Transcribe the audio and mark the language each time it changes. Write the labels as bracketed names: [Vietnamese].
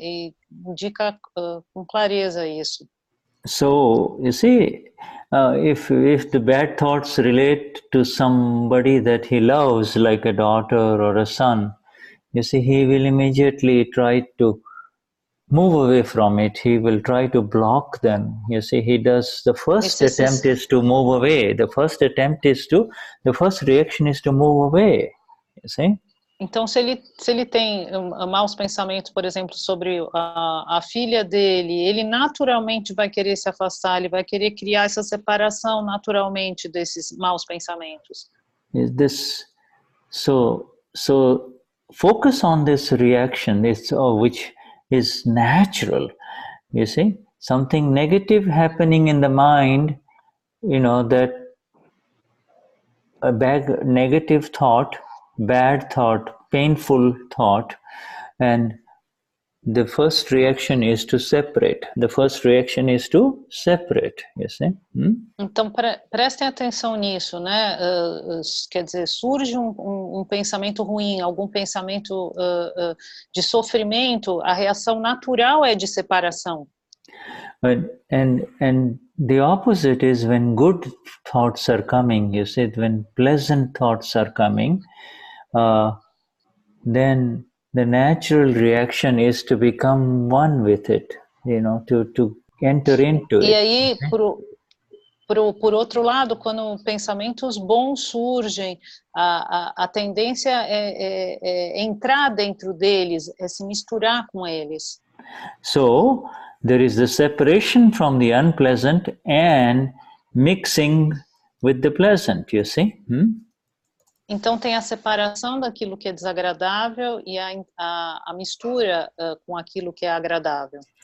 [Portuguese] E indica com clareza isso. [English] So, you see, if the bad thoughts relate to somebody that he loves, like a daughter or a son, you see, he will immediately try to move away from it. He will try to block them. You see, he does, the first attempt is to move away. The first reaction is to move away. You see? [Portuguese] Então, se ele tem maus pensamentos, por exemplo, sobre a filha dele, ele naturalmente vai querer se afastar, ele vai querer criar essa separação naturalmente desses maus pensamentos. [English] So focus on this reaction, which is natural. You see, something negative happening in the mind, you know, that a bad negative thought, bad thought, painful thought, and the first reaction is to separate. The first reaction is to separate, you see? [Portuguese] Então, prestem atenção nisso, né? Quer dizer, surge um pensamento ruim, algum pensamento de sofrimento, a reação natural é de separação. [English] And the opposite is when good thoughts are coming, you see, when pleasant thoughts are coming, then the natural reaction is to become one with it, you know, to enter into it. [Portuguese] E aí, por outro lado, quando pensamentos bons surgem, a tendência é entrar dentro deles, é se misturar com eles. [English] So, there is the separation from the unpleasant and mixing with the pleasant, you see? [Portuguese] Então tem a separação daquilo que é desagradável e a mistura com aquilo que é agradável.